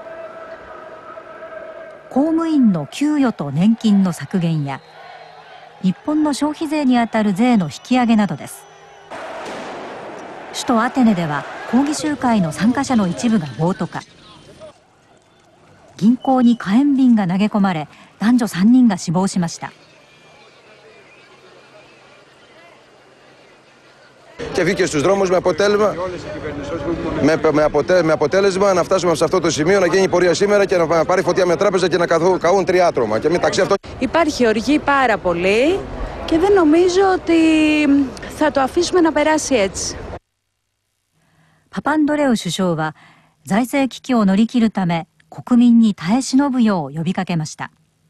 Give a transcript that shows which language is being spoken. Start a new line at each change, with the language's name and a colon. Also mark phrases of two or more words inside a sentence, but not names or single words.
Japanese: 公務員の給与と年金の削減や日本の消費税にあたる税の引き上げなどです。首都アテネでは抗議集会の参加者の一部が暴徒化。銀行に火炎瓶が投げ込まれ、男女3人が死亡しました。
Greek: Και βγήκε στους δρόμους με αποτέλεσμα να φτάσουμε σε αυτό το σημείο, να γίνει πορεία σήμερα και να πάρει φωτιά με τράπεζα και να καούν 3 άτομα. Και μεταξύ αυτών υπάρχει οργή πάρα πολύ και δεν νομίζω ότι θα το αφήσουμε να περάσει έτσι.
Japanese: パパンドレウ首相は財政危機を乗り切るため国民に耐え忍ぶよう呼びかけました。